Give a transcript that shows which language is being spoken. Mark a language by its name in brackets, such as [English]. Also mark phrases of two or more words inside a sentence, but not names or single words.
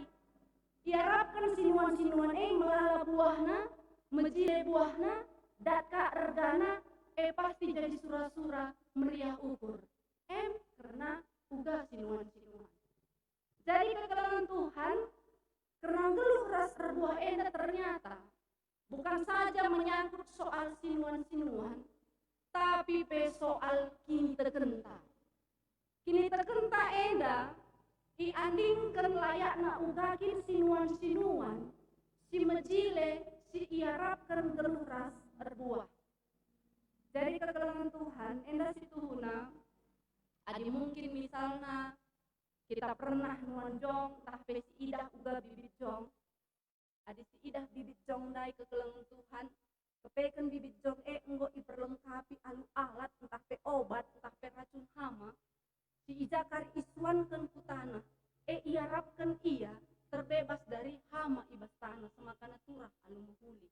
[Indonesian] Diharapkan [Batak Karo] sinuan-sinuan melala buahna, mejile buahna, daka ergana, pasti jadi sura-sura meriah ukur. Karena uga sinuan-sinuan. Jadi kekelangan Tuhan, [Indonesian] karena [Batak Karo] geluh ras erbuah enda [Indonesian] ternyata bukan saja menyangkut soal [Batak Karo] sinuan-sinuan, [Indonesian] tapi soal [Batak Karo] kini terkenta. Kini terkenta enda, iandingkan layakna ugakin sinuan-sinuan, si mejile, si iarapkan geluh ras erbuah. Jadi kekelangan Tuhan, enda situhuna, adi [Indonesian] mungkin misalnya kita pernah [Batak Karo] nuanjong, tah si idah uga bibit jong, adi si idah bibit jong dai kekelangan Tuhan, kepeken bibit jong enggo [Indonesian] iperlengkapi alu alat, [Batak Karo] entah pe [Indonesian] obat, [Batak Karo] entah pe [Indonesian] racun hama, [Batak Karo] si ijakar iswankan ku tanah, iarapkan ia [Indonesian] terbebas dari hama [Batak Karo] ibas tanah, semakana turah alu muhuli.